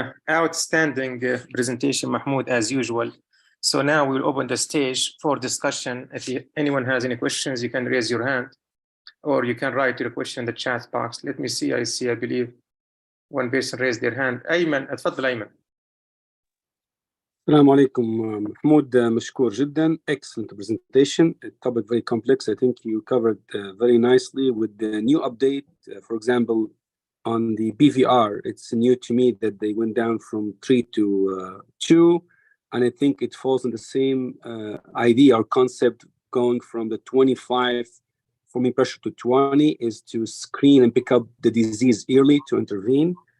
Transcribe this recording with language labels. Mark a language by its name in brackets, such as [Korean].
[English] Outstanding presentation, Mahmoud, as usual. So now we'll open the stage for discussion. If anyone has any questions, you can raise your hand, or you can write your question in the chat box. Let me see. I believe one person raised their hand. Ayman, [Arabic] اتفضل [English] Ayman. [Arabic] السلام عليكم محمود, مشكور جدا. [English] Excellent presentation. The topic very complex. I think you covered very nicely with the new update. For example, on the BVR, it's new to me that they went down from 3 to 2. And I think it falls in the same idea or concept, going from the 25 for mean pressure to 20 is to screen and pick up the disease early to intervene.